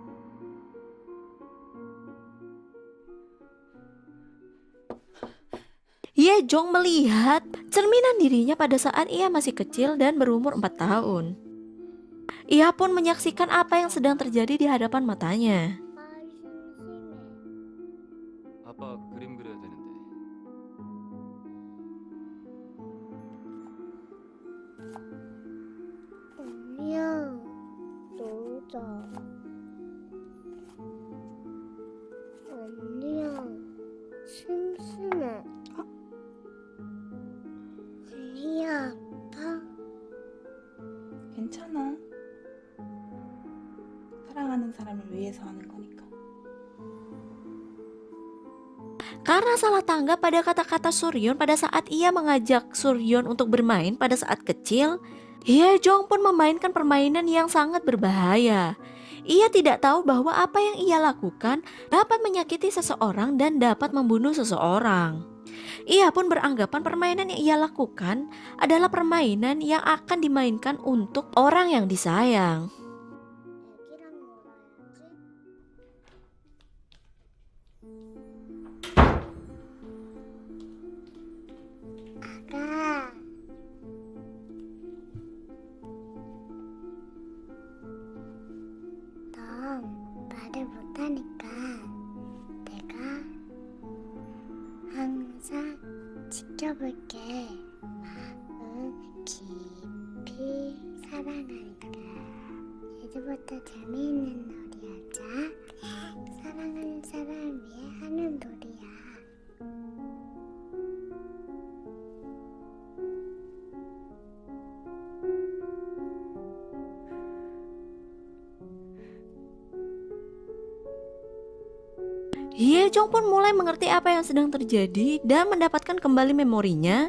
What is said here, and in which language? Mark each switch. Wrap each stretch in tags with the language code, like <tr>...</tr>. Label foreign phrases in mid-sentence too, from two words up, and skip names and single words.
<id>Ye Jong melihat cerminan dirinya pada saat ia masih kecil dan berumur 4 tahun. Ia pun menyaksikan apa yang sedang terjadi di hadapan matanya.</id> <ko>아빠 그림 그려야 되는데. 언니야, 놀자. 언니야, 심심해. 언니야, 아파? 괜찮아. 사랑하는 사람을 위해서 하는 거니까.</ko> <id>Karena salah tanggap pada kata-kata Suryon pada saat ia mengajak Suryon untuk bermain pada saat kecil, Ye Jong pun memainkan permainan yang sangat berbahaya. Ia tidak tahu bahwa apa yang ia lakukan dapat menyakiti seseorang dan dapat membunuh seseorang. Ia pun beranggapan permainan yang ia lakukan adalah permainan yang akan dimainkan untuk orang yang disayang.</id> <ko>애기랑 놀아야지. 아가. 넌 말을 못하니까 내가 항상 지켜볼게. 마음 깊이 사랑하니까. 이제부터 재미있는 놀이 하자. 사랑하는 사람을 위해 하는 놀이야.</ko> <id>Ye Jong pun mulai mengerti apa yang sedang terjadi dan mendapatkan kembali memorinya.</id>